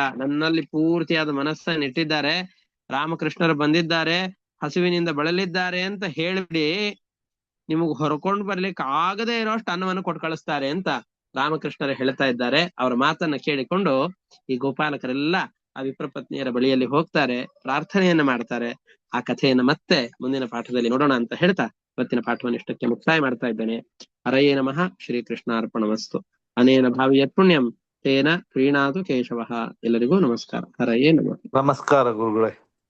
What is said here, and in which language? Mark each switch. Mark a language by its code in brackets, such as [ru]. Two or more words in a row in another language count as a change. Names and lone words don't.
[kn] ನನ್ನಲ್ಲಿ ಪೂರ್ತಿಯಾದ ಮನಸ್ಸನ್ನು ಇಟ್ಟಿದ್ದಾರೆ, ರಾಮಕೃಷ್ಣರು ಬಂದಿದ್ದಾರೆ, ಹಸುವಿನಿಂದ ಬಳಲಿದ್ದಾರೆ ಅಂತ ಹೇಳಿಬಿಡಿ, ನಿಮಗ್ ಹೊರಕೊಂಡು ಬರ್ಲಿಕ್ಕೆ ಆಗದೆ ಇರೋಷ್ಟು ಅನ್ನವನ್ನು ಕೊಟ್ಟು ಕಳಿಸ್ತಾರೆ ಅಂತ ರಾಮಕೃಷ್ಣರು ಹೇಳ್ತಾ ಇದ್ದಾರೆ. ಅವರ ಮಾತನ್ನ ಕೇಳಿಕೊಂಡು ಈ ಗೋಪಾಲಕರೆಲ್ಲ ಆ ವಿಪ್ರಪತ್ನಿಯರ ಬಳಿಯಲ್ಲಿ ಹೋಗ್ತಾರೆ, ಪ್ರಾರ್ಥನೆಯನ್ನ ಮಾಡ್ತಾರೆ. ಆ ಕಥೆಯನ್ನ ಮತ್ತೆ ಮುಂದಿನ ಪಾಠದಲ್ಲಿ ನೋಡೋಣ ಅಂತ ಹೇಳ್ತಾ ಇವತ್ತಿನ ಪಾಠವನ್ನು ಇಷ್ಟಕ್ಕೆ ಮುಕ್ತಾಯ ಮಾಡ್ತಾ ಇದ್ದೇನೆ. [sa] ಹರಯೇ ನಮಃ. ಶ್ರೀಕೃಷ್ಣಾರ್ಪಣಮಸ್ತು. ಅನೇನ ಭಾವಿಯತ್ ಪುಣ್ಯಂ ತೇನ ಪ್ರೀಣಾತು ಕೇಶವಃ. [kn] ಎಲ್ಲರಿಗೂ ನಮಸ್ಕಾರ. [sa] ಹರಯೇ ನಮಃ. [kn] ನಮಸ್ಕಾರ ಗುರುಗಳೇ.